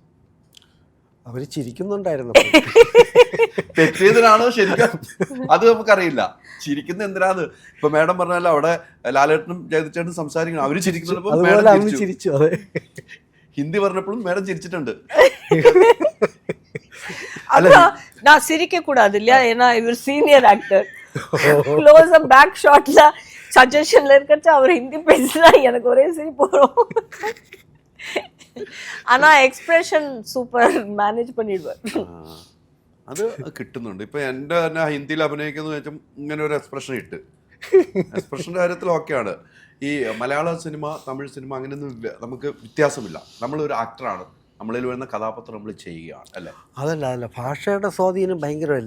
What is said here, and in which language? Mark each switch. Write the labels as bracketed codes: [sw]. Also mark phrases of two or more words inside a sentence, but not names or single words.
[ml] അവര് ചിരിക്കുന്നുണ്ടായിരുന്നു. തെറ്റിയതിനാണോ ശരിക്കും അത് നമുക്കറിയില്ല. ചിരിക്കുന്ന എന്തിനാന്ന് ഇപ്പൊ മേഡം പറഞ്ഞല്ലോ, അവിടെ ലാലേട്ടനും ജയതിച്ചേട്ടനും സംസാരിക്കണം, അവര് ചിരിച്ചു. അതെ, ഹിന്ദി പറഞ്ഞപ്പോഴും മേഡം ചിരിച്ചിട്ടുണ്ട്. [ta] நான் சிரிக்க கூடாது இல்லையா, ஏன்னா இவர் சீனியர் ஆக்டர். [en] close up back shotla [ta] சஜஷன்ல இருக்கச்ச அவர் ஹிந்தி பேசினா எனக்கு ஒரே சிரிப்பு வரும். ஆனா [en] expression super manage [ta] பண்ணிடுவார். [ml] അത് കിട്ടുന്നുണ്ട്. ഇപ്പൊ എൻ്റെ തന്നെ ഹിന്ദിയിൽ അഭിനയിക്കുന്ന വെച്ചാൽ ഇങ്ങനെ ഒരു എക്സ്പ്രഷൻ ഇട്ട്, എക്സ്പ്രഷൻ്റെ കാര്യത്തിൽ ഓക്കെയാണ്. ഈ മലയാള സിനിമ തമിഴ് സിനിമ അങ്ങനെയൊന്നും നമുക്ക് വ്യത്യാസമില്ല. നമ്മളൊരു ആക്ടറാണ്, നമ്മളിൽ വരുന്ന കഥാപാത്രം നമ്മൾ ചെയ്യുകയാണ് അല്ലേ. അതല്ല ഭാഷയുടെ സ്വാധീനം ഭയങ്കരമല്ലേ.